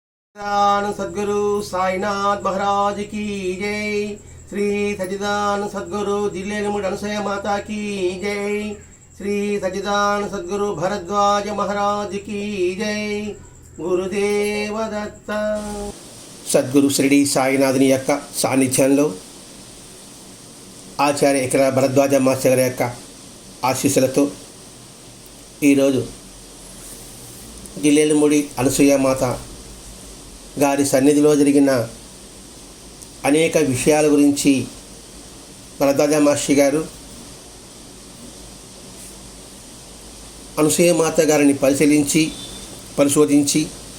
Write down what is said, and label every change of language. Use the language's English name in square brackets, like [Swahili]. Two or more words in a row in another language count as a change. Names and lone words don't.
[Hindi] सद्गुरु साईनाथ महाराज की जय। श्री सच्चिदानंद सद्गुरु जिल्लेमुड अनुसया माता की जय। श्री सच्चिदानंद सद्गुरु भरद्वाज महाराज की जय। गुरुदेव दत्त। [Telugu] సద్గురు షిరిడి సాయినాథుని యొక్క సాన్నిధ్యంలో ఆచార్య ఇక్కడ భరద్వాజ మాస్టర్ గారి యొక్క ఆశీస్సులతో ఈరోజు జిల్లేలముడి అనసూయమాత గారి సన్నిధిలో జరిగిన అనేక విషయాల గురించి భరద్వాజ మాస్టర్ గారు అనసూయమాత గారిని పరిశోధించి